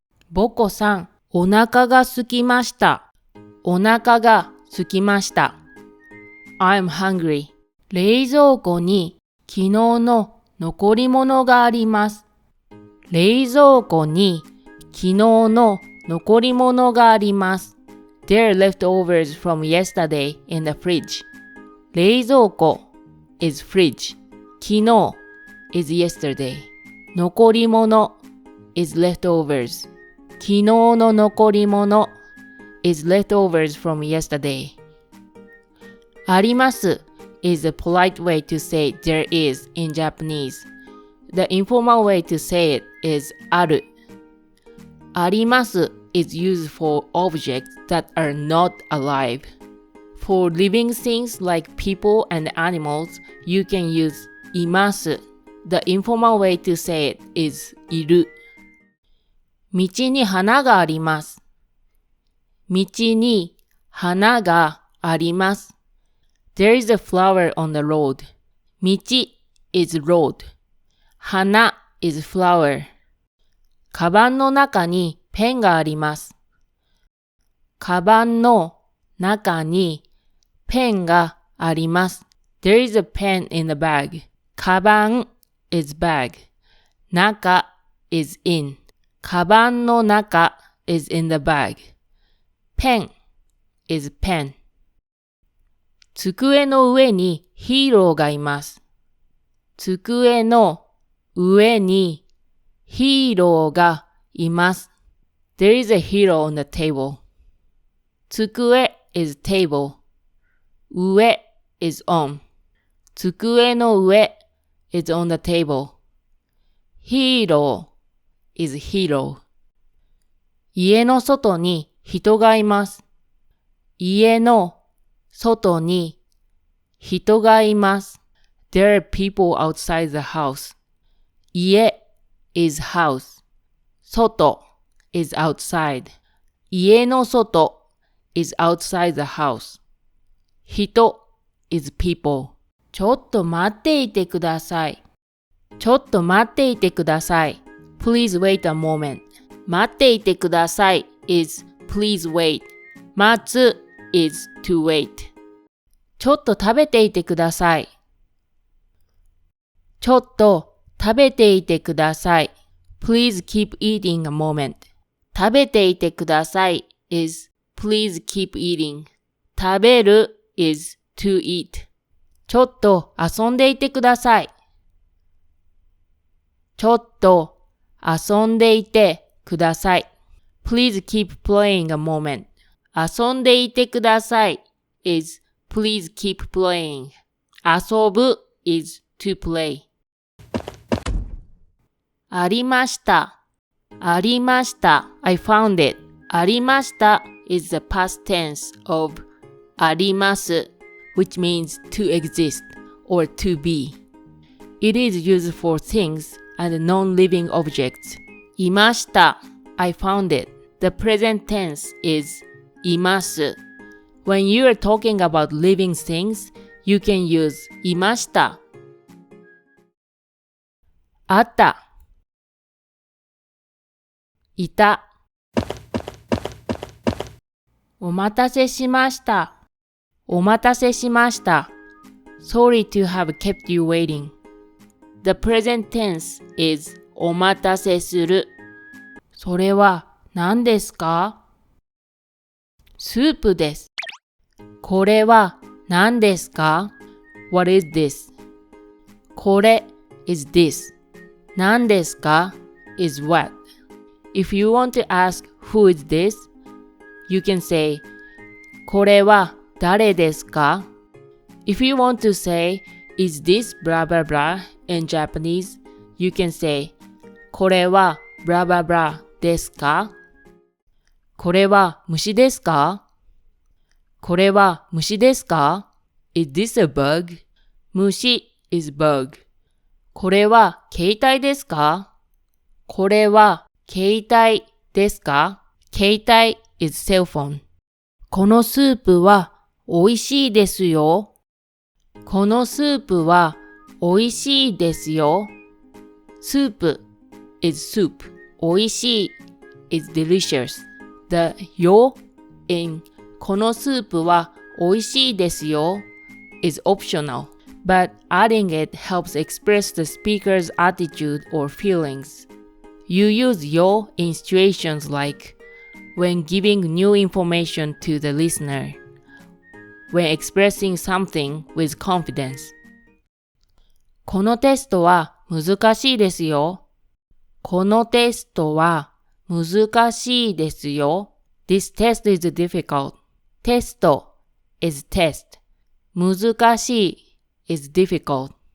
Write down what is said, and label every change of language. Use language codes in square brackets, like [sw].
[ja] ボコさん、お腹が空きました。お腹が空きました。 [en] I'm hungry. [ja] 冷蔵庫に昨日の残り物があります。冷蔵庫に昨日の残り物があります。 [en] There are leftovers from yesterday in the fridge. 冷蔵庫 is fridge. 昨日 is yesterday. 残り物 is leftovers. 昨日の残り物 is leftovers from yesterday. あります is a polite way to say there is in Japanese. The informal way to say it is ある。あります is used for objects that are not alive. For living things like people and animals, you can use います。 The informal way to say it is いる。 [ja] 道に花があります。道に花があります。 [en] There is a flower on the road. 道 is road. 花 is flower. [ja] カバンの中にペンがあります。カバンの中にペンがあります。 [en] There is a pen in the bag. カバン is bag. 中 is in. カバンの中 is in the bag. Pen is pen. [ja] 机の上にヒーローがいます。机の上にヒーローがいます。 [en] There is a hero on the table. 机 is table. 上 is on. 机の上 is on the table. Hero is hero. [ja] 家の外に人がいます。家の外に人がいます。 [en] There are people outside the house. 家 is house. 外 is outside. 家の外 is outside the house. 人 is people. [ja] ちょっと待っていてください。ちょっと待っていてください。 [en] Please wait a moment. 待っていてください is please wait. 待つ is to wait. [ja] ちょっと食べていてください。ちょっと食べていてください。 [en] Please keep eating a moment. 食べていてください is please keep eating. 食べる is to eat. [ja] ちょっと遊んでいてください。ちょっと遊んでいてください。 [en] Please keep playing a moment. 遊んでいてください is please keep playing. 遊ぶ is to play. [ja] ありました。ありました。 [en] I found it. ありました is the past tense of あります which means to exist or to be. It is used for things and non-living objects. いました。I found it. The present tense is います。 When you are talking about living things, you can use いました。 [ja] あった。いた。お待たせしました。お待たせしました。 [en] Sorry to have kept you waiting. The present tense is お待たせする。 [ja] それは何ですか？スープです。これは何ですか？ [en] What is this? これ is this. 何ですか is what. If you want to ask who is this, you can say [ja] これは誰ですか [en] If you want to say is this blah blah blah in Japanese, you can say これは blah blah blah ですか [ja] これは虫ですかこれは虫ですか [en] Is this a bug? 虫 is bug. [ja] これは携帯ですかこれは携帯ですか携帯 [en] is cell phone. [ja] このスープは美味しいですよ。このスープは美味しいですよ。 [en] スープ is soup. 美味しい is delicious. The よ in このスープは美味しいですよ is optional, but adding it helps express the speaker's attitude or feelings. You use よ in situations like when giving new information to the listener, when expressing something with confidence. [ja] このテストは難しいですよ。このテストは難しいですよ。 [en] This test is difficult. テスト is test. 難しい is difficult.